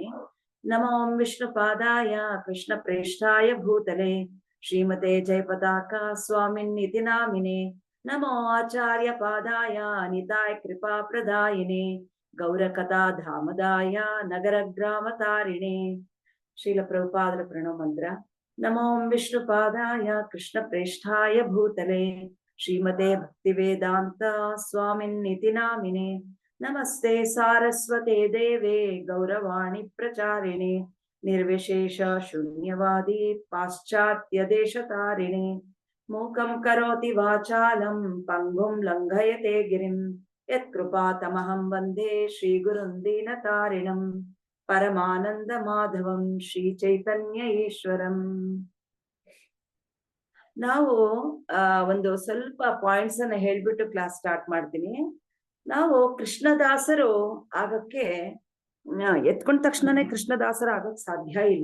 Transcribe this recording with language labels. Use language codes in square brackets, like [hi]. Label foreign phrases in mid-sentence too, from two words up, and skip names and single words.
[sa] ನಮೋ ವಿಷ್ಣು ಪಾದಾಯ ಕೃಷ್ಣ ಪ್ರೇಷ್ಠಾಯ ಭೂತಲೆ ಶ್ರೀಮತೆ ಜಯಪತಾಕ ಸ್ವಾಮಿನ್ ಇತಿ ನಾಮಿನೆ, ನಮೋ ಆಚಾರ್ಯ ಪಾದಾಯ ನಿತಾಯ ಕೃಪಾ ಪ್ರದಾಯಿನೆ, ಗೌರ ಕಥಾ ಧಾಮದಾಯ ನಗರ ಗ್ರಾಮ ತಾರಿಣೆ. [kn] ಶ್ರೀಲ ಪ್ರಭುಪಾದರ ಪ್ರಣವ ಮಂತ್ರ. [sa] ನಮೋ ವಿಷ್ಣು ಪಾದಾಯ ಕೃಷ್ಣ ಪ್ರೇಷ್ಠಾಯ ಭೂತಲೆ ಶ್ರೀಮತೆ ಭಕ್ತಿ ವೇದಾಂತ ಸ್ವಾಮಿನ್ ಇತಿ ನಾಮಿನೆ, ನಮಸ್ತೆ ಸಾರಸ್ವತೆ ದೇವೆ ಗೌರವಾಣಿ ಪ್ರಚಾರಿಣೆ, ನಿರ್ವಿಶೇಷ ಶೂನ್ಯವಾದಿ ಪಾಶ್ಚಾತ್ಯ ದೇಶ ತಾರಿಣೆ, ಮೂಕಂ ಕರೋತಿ ವಾಚಾಲಂ ಪಂಗುಂ ಲಂಘಯತೆ ಗಿರಿಂ, ಯತ್ ಕೃಪಾತಮಹಂ ವಂದೇ ಶ್ರೀ ಗುರುಂ ದೀನತಾರಿಣಂ, ಪರಮಾನಂದ ಮಾಧವಂ ಶ್ರೀ ಚೈತನ್ಯ ಈಶ್ವರಂ. [kn] ನಾವು ಒಂದು ಸ್ವಲ್ಪ ಪಾಯಿಂಟ್ಸ್ ಅನ್ನ ಹೇಳ್ಬಿಟ್ಟು [en] class start [kn] ಮಾಡ್ತೀನಿ. ನಾವು ಕೃಷ್ಣದಾಸರು ಆಗಕ್ಕೆ ಎತ್ಕೊಂಡ ತಕ್ಷಣನೇ ಕೃಷ್ಣದಾಸರ ಆಗಕ್ ಸಾಧ್ಯ ಇಲ್ಲ.